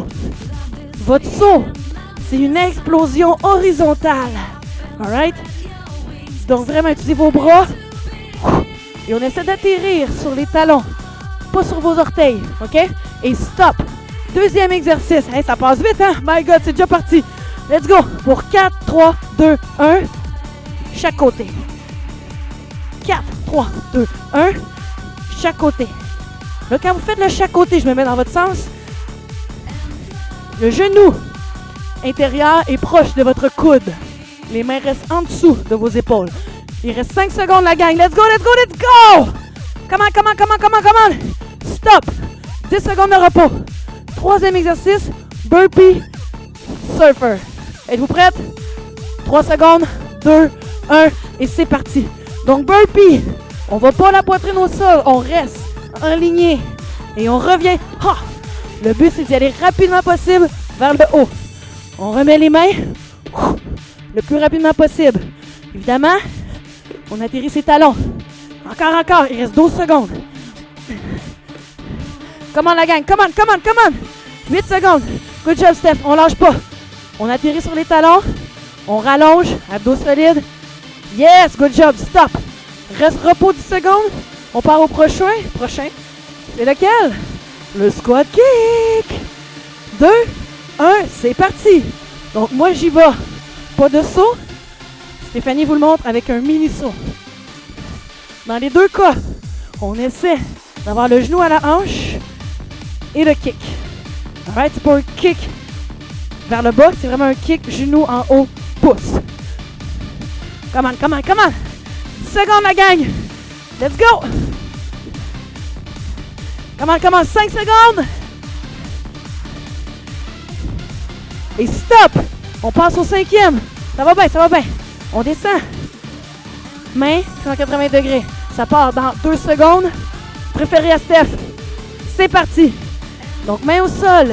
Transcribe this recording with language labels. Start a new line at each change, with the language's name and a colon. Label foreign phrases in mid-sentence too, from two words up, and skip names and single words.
French: Votre saut, c'est une explosion horizontale. Alright? Donc vraiment, utilisez vos bras. Et on essaie d'atterrir sur les talons. Pas sur vos orteils. OK? Et stop. Deuxième exercice. Hey, ça passe vite, hein?
English: My God,
French: c'est déjà parti.
English: Let's go.
French: Pour 4, 3, 2, 1. Chaque côté. 4, 3, 2, 1. Chaque côté. Là, quand vous faites le chaque côté, je me mets dans votre sens. Le genou intérieur est proche de votre coude. Les mains restent en dessous de vos épaules. Il reste 5 secondes, la gang.
English: Let's go, let's go, let's go! Come on, come on, come on, come on, come on!
French: Stop! 10 secondes de repos. Troisième exercice, burpee surfer. Êtes-vous prête? 3 secondes, 2, 1, et c'est parti. Donc, burpee. On va pas la poitrine au sol, on reste aligné et on revient. Ha! Le but, c'est d'y aller rapidement possible vers le haut. On remet les mains le plus rapidement possible. Évidemment, on atterrit ses talons. Encore, encore, il reste 12 secondes.
English: Come on,
French: la gang,
English: come on, come on, come on.
French: 8 secondes.
English: Good job,
French: Steph, on lâche pas. On atterrit sur les talons. On rallonge, abdos solides.
English: Yes, good job, stop.
French: Reste repos 10 secondes. On part au prochain. C'est lequel? Le squat kick. 2, 1, c'est parti. Donc, moi, j'y vais. Pas de saut. Stéphanie vous le montre avec un mini saut. Dans les deux cas, on essaie d'avoir le genou à la hanche et le kick. Alright, c'est pas un kick vers le bas, c'est vraiment un kick genou en haut, pouce.
English: Come on, come on, come on. 10
French: secondes, la gang.
English: Let's go. Come on, come on, 5 secondes.
French: Et stop. On passe au 5e. Ça va bien, ça va bien. On descend. Main 180 degrés. Ça part dans 2 secondes. Préféré à Steph. C'est parti. Donc, main au sol.